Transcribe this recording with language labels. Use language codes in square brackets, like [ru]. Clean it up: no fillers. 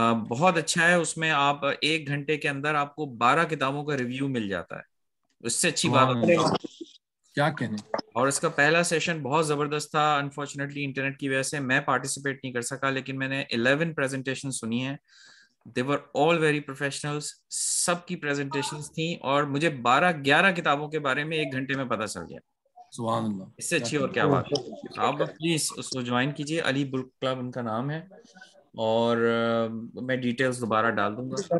[ur] بہت اچھا ہے، اس میں آپ 1 گھنٹے کے اندر آپ کو 12 کتابوں کا ریویو مل جاتا ہے. اس سے اچھی بات کیا کہنے. اور اس کا پہلا سیشن بہت زبردست تھا. انفارچونیٹلی انٹرنیٹ کی وجہ سے میں پارٹیسپیٹ نہیں کر سکا, لیکن میں نے 11 پریزنٹیشن سنی ہیں. [en] They were all very professionals. [ur] سب کی پریزنٹیشنز تھیں اور مجھے 12-11 کتابوں کے بارے میں 1 گھنٹے میں پتہ چل گیا. سبحان اللہ, اس سے اچھی اور کیا بات ہے. آپ پلیز اس کو جوائن کیجیے. علی بک کلب ان کا نام ہے, اور میں ڈیٹیلز دوبارہ ڈال دوں گا.